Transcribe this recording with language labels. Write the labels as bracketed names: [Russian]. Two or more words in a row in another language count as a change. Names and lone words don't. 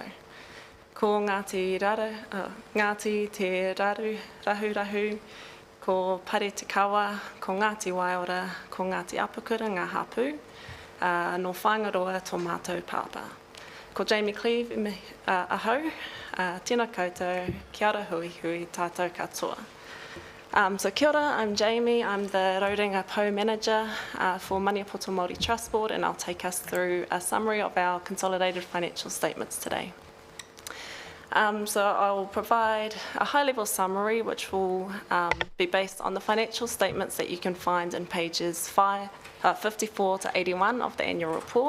[Māori] Ko Ngāti te rahu, ko Pare te Kawa, ko Ngāti Waiora, ko Ngāti Apakura, ngā hapu, no whangaroa tō mātou pāpā. Ko Jamie Cleve, ahau, tēnā koutou, kia ora hui hui, tātou katoa. So kia ora, [English] I'm Jamie, I'm the [Māori] Rauringa Po [English] Manager for Maniapoto Māori Trust Board, and I'll take us through a summary of our consolidated financial statements today. So I'll provide a high-level summary which will be based on the financial statements that you can find in pages 54 to 81 of the annual report.